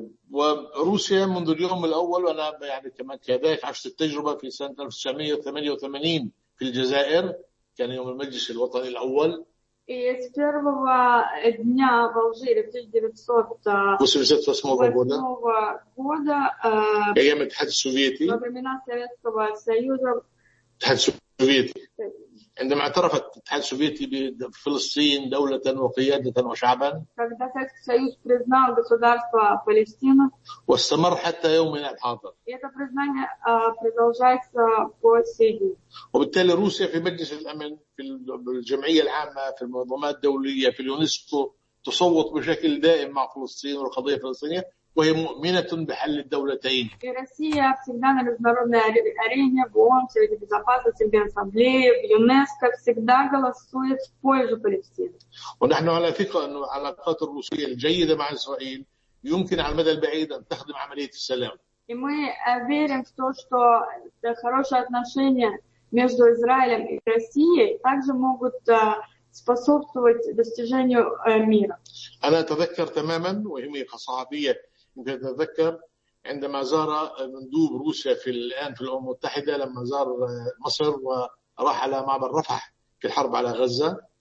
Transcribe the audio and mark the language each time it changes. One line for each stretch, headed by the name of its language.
Arabic: وروسيا منذ اليوم الأول وأنا يعني كمان كذلك عشت التجربة في سنة 1988 في الجزائر كان يوم المجلس الوطني الأول.
Russian: С первого дня в Алжире в 1988 года.
Arabic: أيام الاتحاد السوفيتي.
Russian: Во времена Советского Союза.
Arabic: الاتحاد السوفيتي. عندما اعترفت الاتحاد السوفيتي بفلسطين دولة وقيادة وشعبا.
Russian: Когда Советский Союз признал государство Палестина.
Arabic: واستمر حتى يومنا الحاضر.
Russian: И это признание продолжается по сей день.
Arabic: وبالتالي روسيا في مجلس الأمن في الجمعية العامة في المنظمات الدولية في اليونسكو تصوت بشكل دائم مع فلسطين والقضية الفلسطينية. وهي مؤمنة بحل الدولتين. في روسيا في دائما
Russian: международной арене в ООН, в Совете Безопасности, в Ассамблее, в ЮНЕСКО всегда голосует в пользу Палестины.
Arabic: ونحن على ثقة أن العلاقات الروسية الجيدة مع إسرائيل يمكن على المدى البعيد أن تخدم عملية السلام.
Russian: И мы верим в то, что хорошие отношения между Израилем и Россией также могут способствовать достижению мира.
Arabic: أنا أتذكر تماما وهي مخصصية تتذكر عندما زار مندوب روسيا في الآن في الأمم المتحدة لما زار مصر وراح على معبر رفح في الحرب على غزة.